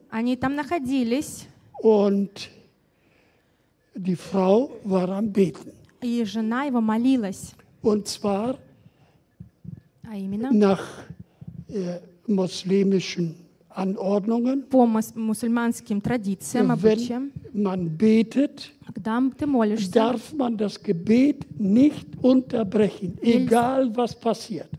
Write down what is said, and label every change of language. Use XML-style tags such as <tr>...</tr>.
<ru>Они там находились.</ru> <de>Und die Frau war am Beten.</de> <ru>И жена его молилась.</ru> <de>Und zwar</de> <ru>а именно,</ru> <de>nach muslimischen Anordnungen.</de> <ru>По мусульманским традициям, обычаям.</ru> <de>Man betet,</de> <ru>когда ты молишься,</ru> <de>darf man das Gebet nicht unterbrechen, egal was passiert.</de>